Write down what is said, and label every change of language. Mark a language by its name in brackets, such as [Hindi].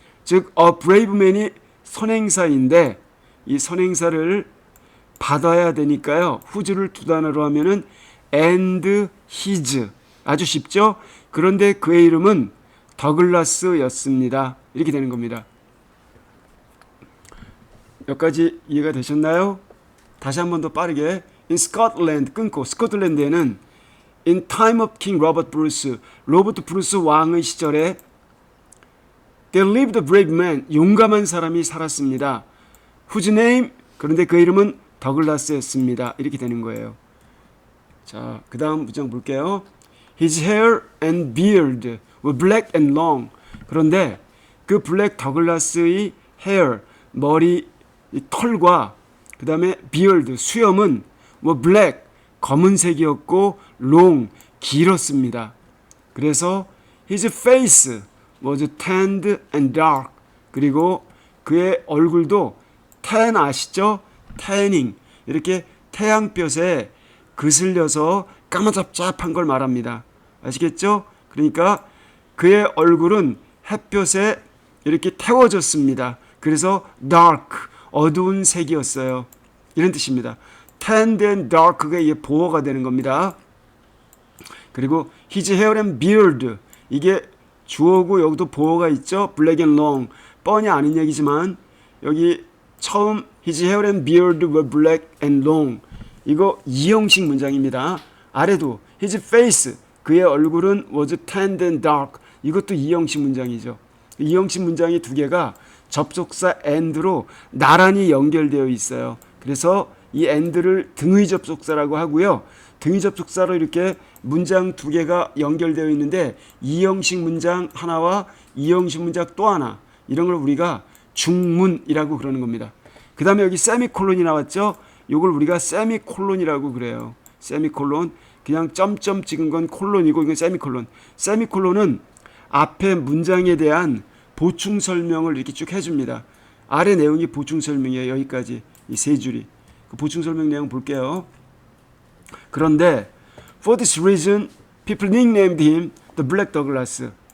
[Korean] 즉 [English] a brave man [Korean] 이 선행사인데 이 선행사를 받아야 되니까요. whose를 두 단어로 하면은 [English] and his. [Korean] 아주 쉽죠? 그런데 그의 이름은 더글라스였습니다. 이렇게 되는 겁니다. 여기까지 이해가 되셨나요? 다시 한 번 더 빠르게. In Scotland 끊고 스코틀랜드에는 In time of King Robert Bruce, 로버트 브루스 왕의 시절에 There lived a brave man, 용감한 사람이 살았습니다. [English] Whose name, [Korean] 그런데 그 이름은 더글라스였습니다. 이렇게 되는 거예요. 자, 그 다음 문장 볼게요. [English] His hair and beard were black and long. [Korean] 그런데 그 블랙 더글라스의 hair, 머리 털과 그 다음에 beard, 수염은 [English] were black, [Korean] 검은색이었고 long, 길었습니다. [English] 그래서 his face was tanned and dark. [Korean] 그리고 그의 얼굴도 tan 아시죠? [English] tanning. [Korean] 이렇게 태양볕에 그슬려서 까마잡잡한 걸 말합니다. 아시겠죠? 그러니까 그의 얼굴은 햇볕에 이렇게 태워졌습니다. 그래서 dark, 어두운 색이었어요. 이런 뜻입니다. [English] tanned and dark [Korean] 가 이게 보어가 되는 겁니다. 그리고 [English] his hair and beard, [Korean] 이게 주어고 여기도 보어가 있죠. [English] black and long, [Korean] 뻔히 아는 얘기지만 여기 [English] 처음 his hair and beard were black and long. [Korean] 이거 이형식 문장입니다. 아래도 [English] his face, [Korean] 그의 얼굴은 [English] was tanned and dark. [Korean] 이것도 이형식 문장이죠. 이형식 문장이 두 개가 접속사 and로 나란히 연결되어 있어요. 그래서 이 and를 등의 접속사라고 하고요. 등의 접속사로 이렇게 문장 두 개가 연결되어 있는데 이형식 문장 하나와 이형식 문장 또 하나, 이런 걸 우리가 중문이라고 그러는 겁니다. 그 다음에 여기 세미콜론이 나왔죠. 이걸 우리가 세미콜론이라고 그래요. 세미콜론, 그냥 점점 찍은 건 콜론이고 이건 세미콜론. 세미콜론은 앞에 문장에 대한 보충 설명을 이렇게 쭉 해줍니다. 아래 내용이 보충 설명이에요. 여기까지 이 세 줄이. 그 보충 설명 내용 볼게요. [English] 그런데 for this reason people nicknamed him the Black Douglas.